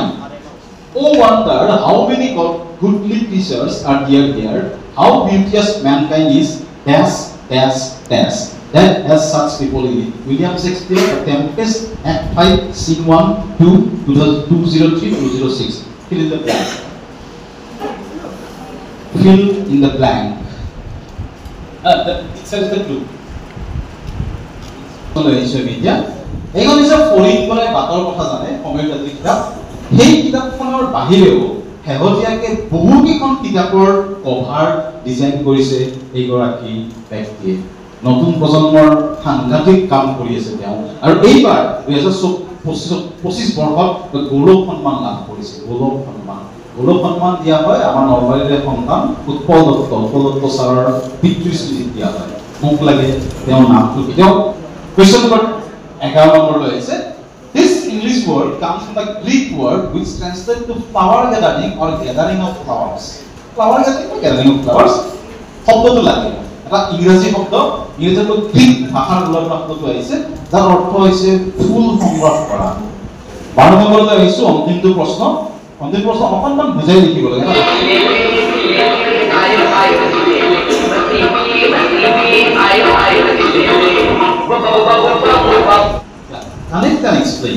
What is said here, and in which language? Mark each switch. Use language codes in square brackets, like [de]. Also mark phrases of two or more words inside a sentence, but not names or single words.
[en] Oh wonder how many goodly creatures are there, how beauteous mankind is, dash, dash, dash. That has such people in it. William Shakespeare, The Tempest, Act 5, Scene 1, 2, 203, 206. Fill in the blank. Fill in the blank. That says the clue. Media. [as] এইখন হৈছে ফৰিংগলে বাটৰ কথা জানে সময়জাতি কিতাপ সেই কিতাপখনৰ বাহিৰেও শেহতীয়াকৈ বহুকেইখন কিতাপৰ কভাৰ ডিজাইন কৰিছে এইগৰাকী ব্যক্তিয়ে নতুন প্ৰজন্মৰ সাংঘাতিক কাম কৰি আছে তেওঁ আৰু এইবাৰ 2025 বৰ্ষত গৌৰৱ সন্মান লাভ কৰিছে গৌৰৱ সন্মান দিয়া হয় আমাৰ নলবাৰীৰে সন্তান উৎপল দত্ত ছাৰৰ পিতৃস্মৃতিত দিয়া হয় মোক লাগে তেওঁৰ নামটো তেওঁ [en] question number 11 number is this English word comes from the Greek word which translates to flower gathering or gathering of flowers. Flower gathering or gathering of flowers. [as] শব্দটো লাগে এটা ইংৰাজী শব্দ ইংৰাজীত গ্ৰীক ভাষাৰ ওপৰত শব্দটো আহিছে যাৰ অৰ্থ হৈছে ফুল সংগ্ৰহ কৰা 12 নম্বৰলৈ আহিছো অন্তিম প্ৰশ্ন অকণমান বুজাই লিখিব লাগে [en] Can explain.